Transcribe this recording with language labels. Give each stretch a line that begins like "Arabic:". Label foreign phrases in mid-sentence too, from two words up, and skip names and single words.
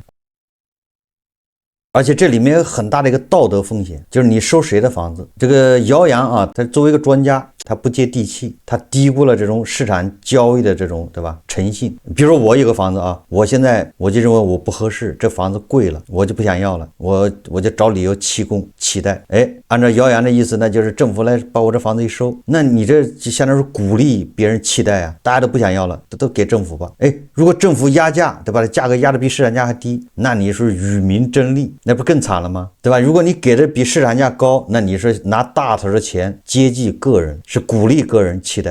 Chinese: 而且這裡面有很大的一個道德風險，就是你收誰的房子？這個姚洋啊，他作為一個專家，他不接地氣，他低估了這種市場交易的這種，對吧，誠信。比如說我有個房子啊，我現在我就認為我不合適，這房子貴了，我就不想要了，我就找理由弃供弃貸。哎，按照姚洋的意思，那就是政府來把我這房子一收，那你這就相当於是鼓勵別人棄貸啊，大家都不想要了，都給政府吧。哎，如果政府壓價，對吧，價格壓得比市場價還低，那你是與民爭利，那不更慘了嗎？對吧？如果你給的比市场價高，那你是拿大頭的錢接濟個人，是鼓勵個人棄貸。